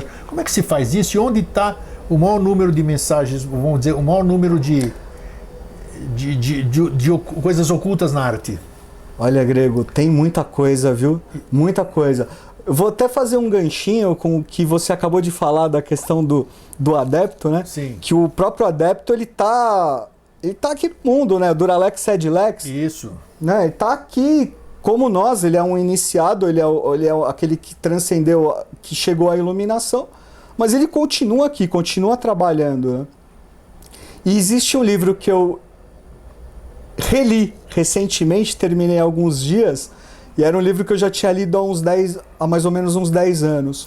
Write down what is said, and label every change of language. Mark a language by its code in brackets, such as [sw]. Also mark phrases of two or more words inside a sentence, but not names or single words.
[pt] Como é que se faz isso e onde está o maior número de mensagens, vamos dizer, o maior número de coisas ocultas na arte? Olha, Grego, tem muita coisa, viu? Muita coisa. Eu vou até fazer um ganchinho com o que você acabou de falar da questão do adepto, né? Sim. Que o próprio adepto, ele tá aqui no mundo, né? [la] Duralex sed lex. [pt] Isso. Né? Ele tá aqui como nós, ele é um iniciado, ele é aquele que transcendeu, que chegou à iluminação, mas ele continua aqui, continua trabalhando, né? E existe um livro que eu reli recentemente, terminei há alguns dias, e era um livro que eu já tinha lido há mais ou menos uns 10 anos.